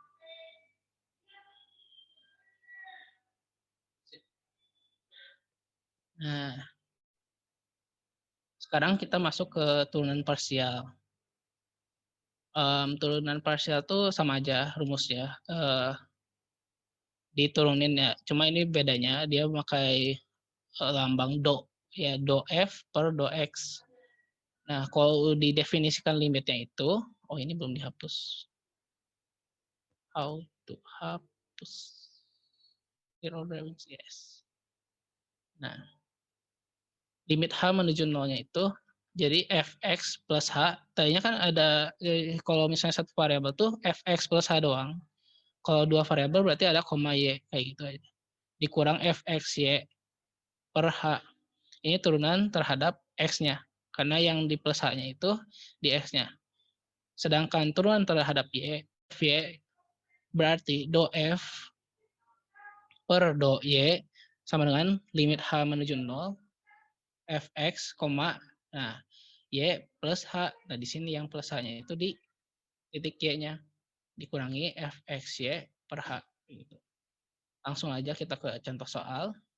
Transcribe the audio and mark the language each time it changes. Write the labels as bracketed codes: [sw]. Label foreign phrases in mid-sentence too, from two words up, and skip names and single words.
[id] Nah, sekarang kita masuk ke turunan parsial. Turunan parsial tuh sama aja rumusnya. Diturunin ya. Cuma ini bedanya dia pakai lambang do. Ya, do F per do X. Nah, kalau didefinisikan limitnya itu, oh ini belum dihapus. [en] How to hapus. Zero drawings, yes. [id] Nah, limit H menuju 0-nya itu, jadi Fx plus H, tadinya kan ada, kalau misalnya satu variabel tuh Fx plus H doang. Kalau dua variabel berarti ada koma Y, kayak gitu aja. Dikurang Fxy per H. Ini turunan terhadap X-nya. Karena yang di plus H-nya itu di X-nya. Sedangkan turunan terhadap Y, Fy berarti do F per do Y sama dengan limit H menuju 0, Fx, nah, Y plus H. Nah, di sini yang plus H-nya itu di titik Y-nya. Dikurangi Fxy per H. Gitu. Langsung aja kita ke contoh soal.